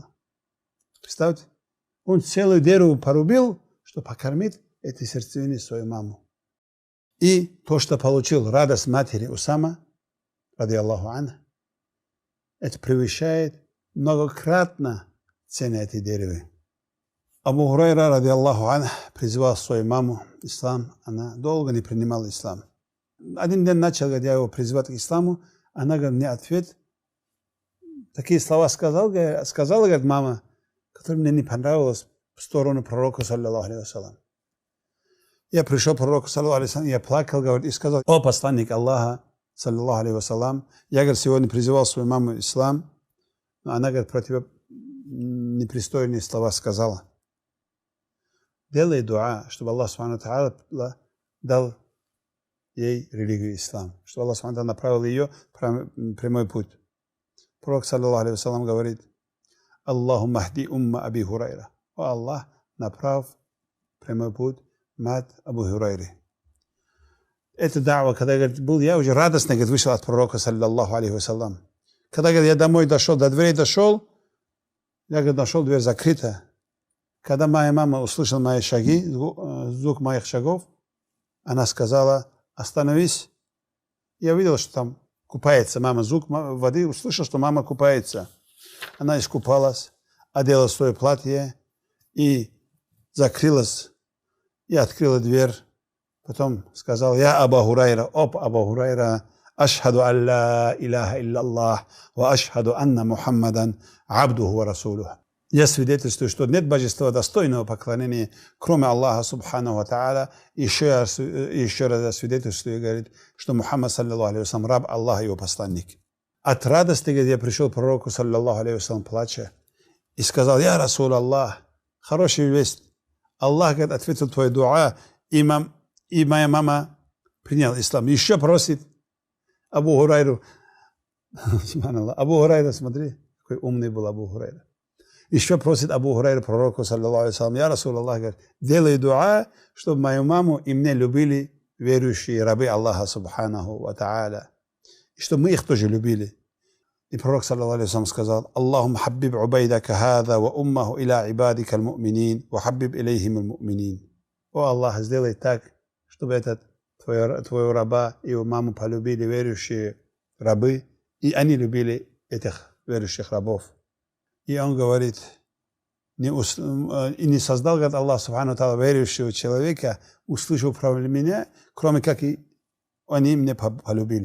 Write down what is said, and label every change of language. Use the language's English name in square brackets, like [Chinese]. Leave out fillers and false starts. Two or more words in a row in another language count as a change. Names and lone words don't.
[Russian] Представьте, он целую дерево порубил, чтобы покормить этой сердцевиной свою маму. И то, что получил радость матери Усама, [Arabic] رضي الله عنها, [Russian] это превышает многократно цены этой деревы. Абу Хурайра, [Arabic] رضي الله عنها, [Russian] призывал свою маму ислам. Она долго не принимала ислам. Один день начал, когда я его призывать к исламу, она говорит, мне ответ. Такие слова сказала, говорит, мама, которые мне не понравились в сторону пророка, [Arabic] صلى الله عليه وسلم. [Russian] Я пришел к пророку, [Arabic] صلى الله عليه وسلم, [Russian] я плакал, говорит, и сказал, о посланник Аллаха, [Arabic] صلى الله عليه وسلم, [Russian] я, говорит, сегодня призывал свою маму в ислам, но она, говорит, про тебя непристойные слова сказала. Делай дуа, чтобы [Arabic] الله سبحانه تعالى [Russian] дал ей религию ислам, чтобы [Arabic] الله سبحانه تعالى [Russian] направил ее в прямой путь. Пророк, [Arabic] صلى الله عليه وسلم, [Russian] говорит, [Arabic] اللهم اهد أم أبي هريرة. [Russian] О Аллах, направь прямой путь мать Абу Хурайры. Это дава, когда, говорит, был я уже радостно, говорит, вышел от пророка, [Arabic] صلى الله عليه وسلم. [Russian] Когда, говорит, я домой дошел, до дверей дошел, я, говорит, нашел дверь закрыта. Когда моя мама услышала мои шаги, звук моих шагов, она сказала, остановись. Я увидел, что там купается мама, звук воды, услышал, что мама купается. Она искупалась, одела свое платье и закрылась, и открыла дверь. Потом сказал, я Абу Хурайра, Абу Хурайра, [Arabic] أشهد أن لا إله إلا الله، وأشهد أن محمدا عبده ورسوله. [Russian] Я свидетельствую, что нет божества достойного поклонения, кроме [Arabic] الله سبحانه وتعالى. [Russian] Еще раз свидетельствую, говорит, что Мухаммад, [Arabic] صلى الله عليه وسلم, [Russian] раб Аллаха и его посланник. От радости, где я пришел к пророку, [Arabic] صلى الله عليه وسلم, [Russian] плача, и сказал, [Arabic] يا رسول الله, [Russian] хорошая весть. Аллах, говорит, ответил твою дуа, и моя мама приняла ислам. Еще просит Абу Хурайру. Абу Хурайра, смотри, какой умный был Абу Хурайра. Еще просит Абу Хурайра пророку, [Arabic] صلى الله عليه وسلم, يا رسول الله, [Russian] говорит, делай дуа, чтобы мою маму и мне любили верующие рабы [Arabic] الله سبحانه وتعالى. [Russian] И чтобы мы их тоже любили. И пророк, [Arabic] صلى الله عليه وسلم, [Russian] сказал, [Arabic] اللهم حبب عبيدك هذا وأمه إلى عبادك المؤمنين، وحبب إليهم المؤمنين. [Russian] О Аллах, сделай так, чтобы этот твоего раба и его маму полюбили верующие рабы, и они любили этих верующих рабов. И он говорит, и не создал, говорит, [Arabic] الله سبحانه تعالى, [Russian] верующего человека, услышал про меня, кроме как и они меня полюбили.